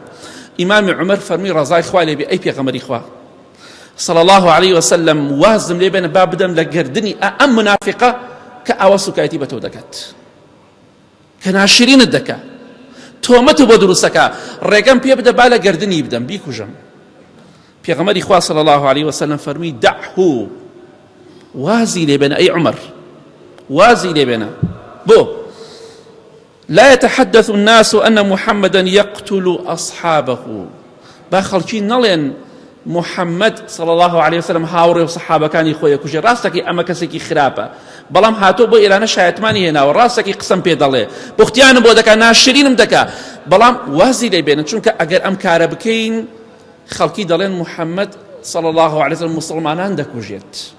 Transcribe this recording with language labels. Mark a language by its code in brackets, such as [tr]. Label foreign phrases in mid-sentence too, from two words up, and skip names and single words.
[ckb] ئیمامی عومەر فەرمی ڕەزای خوا لێ بێ ئەی پێغەمبەری خوا [ar] صلی الله علیه وسلم [ckb] وازم لێ بێنە با بدەم لە گردنی ئەم منافقە کە ئەوە سوکایەتی بە تۆ دەکات، کە ناشرینت دەکات، تۆمەت بۆ دروستەکە، ڕێگەم پێ بدە با لە گردنی بدەم بیکوژم. پێغەمبەری خوا [ar] صلی الله علیه وسلم [ckb] فەرمی دعه، وازی لێ بێنە ئەی عومەر، وازی لێ بێنە. [ar] بۆ لا يتحدث الناس أن محمدا يقتل أصحابه، [ckb] با خەڵکی نەڵێن محەممەد [ar] صلی الله عليه وسلم [ckb] هاوڕێ و سەحابەکانی خۆی کوژێ. ڕاستەکی ئەمە کەسێکی خراپە، بەڵام هاتۆ بۆ ئێرانە شایەتمانی هێناوە، ڕاستەکی قسەم پێ دەڵێ، بوختیانم بۆ دەکات، ناشرینم دەکات، بەڵام وازی لێ بێنن، چونکە ئەگەر ئەم کارە بکەین خەڵکی دەڵێن محەممەد [ar] صلی الله عليه وسلم [ckb] مسلمانان دەکوژێت.